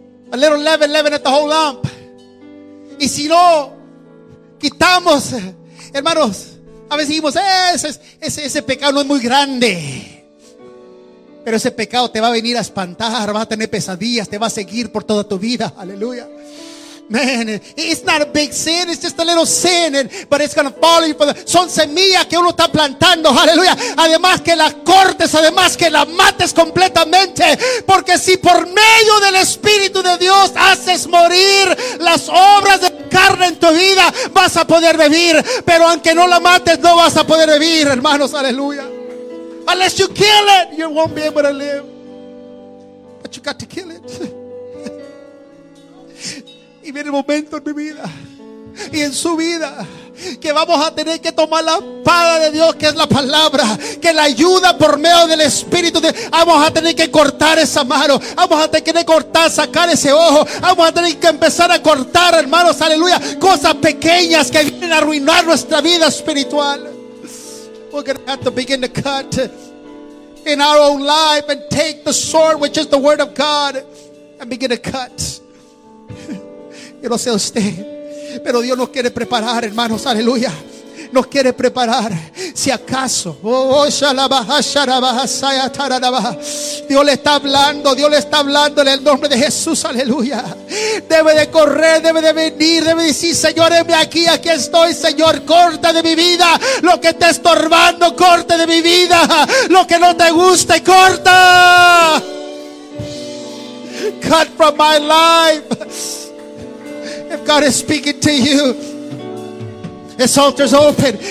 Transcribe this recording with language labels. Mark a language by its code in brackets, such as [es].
[en] A little leaven leaven at the whole lump. [es] Y si no quitamos, hermanos, a veces decimos, ese pecado no es muy grande. Pero ese pecado te va a venir a espantar, va a tener pesadillas, te va a seguir por toda tu vida. Aleluya. [en] Man, it's not a big sin, it's just a little sin, but it's gonna follow you. [es] Son semillas que uno está plantando, aleluya. Además que la cortes, además que la mates completamente. Porque si por medio del Espíritu de Dios haces morir las obras de carne en tu vida, vas a poder vivir. Pero aunque no la mates, no vas a poder vivir, hermanos, aleluya. [en] Unless you kill it, you won't be able to live. But you got to kill it. [es] Y viene el momento en mi vida y en su vida que vamos a tener que tomar la espada de Dios, que es la palabra, que la ayuda por medio del Espíritu. Vamos a tener que cortar esa mano, vamos a tener que cortar, sacar ese ojo, vamos a tener que empezar a cortar, hermanos, aleluya, cosas pequeñas que vienen a arruinar nuestra vida espiritual. [en] We're going to have to begin to cut in our own life and take the sword, which is the word of God, and begin to cut. [es] Yo no sé usted, pero Dios nos quiere preparar, hermanos, aleluya. Nos quiere preparar. Si acaso, Dios le está hablando, Dios le está hablando en el nombre de Jesús, aleluya. Debe de correr, debe de venir, debe de decir, Señor, heme aquí estoy, Señor, corta de mi vida lo que está estorbando, corta de mi vida lo que no te guste, corta. [en] Cut from my life. If God is speaking to you, this altar is open.